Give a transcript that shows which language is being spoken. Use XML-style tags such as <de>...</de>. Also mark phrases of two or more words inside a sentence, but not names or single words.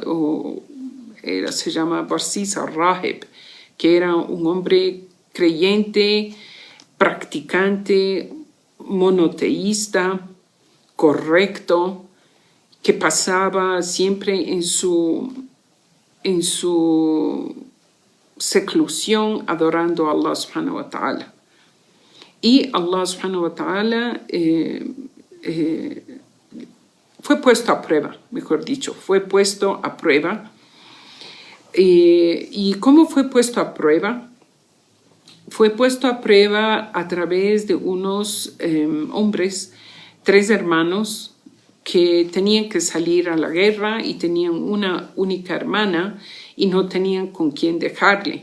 <es>Se llama Barsisa Raheb, que era un hombre creyente, practicante, monoteísta, correcto, que pasaba siempre en su seclusión adorando a Allah</es> <ar>سبحانه وتعالى.</ar> <es>Y Allah</es> <ar>سبحانه وتعالى</ar> <es>fue puesto a prueba, mejor dicho, fue puesto a prueba. ¿Y cómo fue puesto a prueba? Fue puesto a prueba a través de unos hombres, 3 hermanos, que tenían que salir a la guerra y tenían una única hermana y no tenían con quién dejarle.</es>